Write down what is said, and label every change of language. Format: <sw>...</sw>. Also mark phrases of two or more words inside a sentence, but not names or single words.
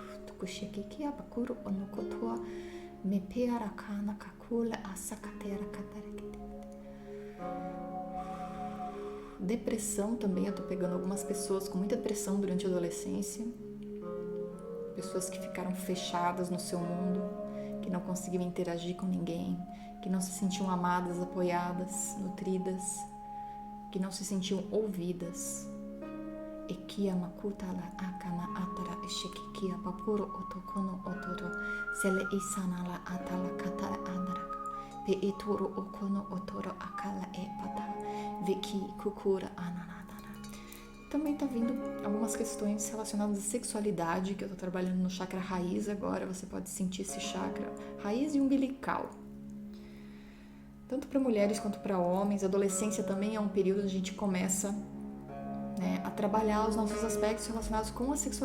<pt>Depressão também, eu tô pegando algumas pessoas com muita depressão durante a adolescência, pessoas que ficaram fechadas no seu mundo, que não conseguiam interagir com ninguém, que não se sentiam amadas, apoiadas, nutridas, que não se sentiam ouvidas. Ekia makutala akama atara eshekikia papuro otokono otoro sele isanala atala katara andaraka pe etoro okono otoro akala epata veki kukura ananadana. Também tá vindo algumas questões relacionadas à sexualidade, que eu tô trabalhando no chakra raiz agora, você pode sentir esse chakra raiz e umbilical. Tanto para mulheres quanto para homens, a adolescência também é um período onde a gente começa a trabalhar os nossos aspectos relacionados com a sexualidade.</pt>